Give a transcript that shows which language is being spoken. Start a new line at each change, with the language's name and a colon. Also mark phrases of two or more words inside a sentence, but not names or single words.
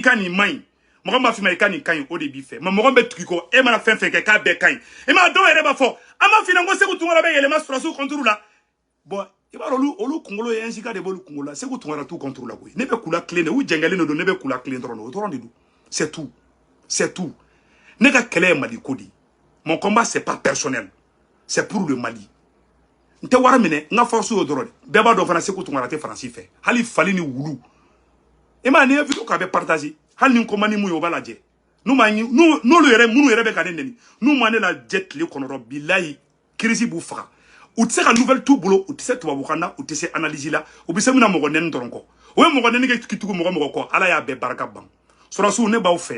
Bambara: ka nin man ɲi mɔgɔ b'a f'i ma i ka nin ka ɲi o de b'i fɛ mais mɔgɔ bɛ tugu i kɔ e mana fɛn fɛn kɛ k'a bɛɛ ka ɲi e ma dɔw yɛrɛ b'a fɔ an b'a f'i ɲɛna ko Segu Tunkara bɛ yɛlɛma sɔrɔsiw contour la bon i b'a dɔn olu kunkolo ye NJK de b'olu kunkolo la Segu Tunkara t'u contour la koyi ne bɛ kula tilen de u jɛngɛlen de don ne bɛ kula tilen dɔrɔn o dɔrɔn de don
French: c'est tout
Bambara: ne ka kɛlɛ ye Mali ko di
French: mon combat c'est pas personnel c'est pour le Mali
Bambara: n tɛ wari minɛ n ka force y'o dɔrɔn de bɛɛ b'a dɔn fana Segu Tunkara tɛ Faransi fɛ hali fali ni wulu e ma ni ye vidéo k'a bɛ partager hali ni n ko man di mun ye o b'a lajɛ n'olu yɛrɛ minnu yɛrɛ bɛ ka ne nɛni n'u ma ne lajɛ tile kɔnɔ dɔrɔn bilayi crise b'u faga u tɛ se ka nouvelle t'u bolo u tɛ se tubabukan na u tɛ se analyse la u bɛ se mina mɔgɔ nɛni dɔrɔn kɔ o ye mɔgɔ nɛni kɛ tugu mɔgɔ kɔ Ala y'a bɛɛ barika ban sɔrɔsiw ne b'aw fɛ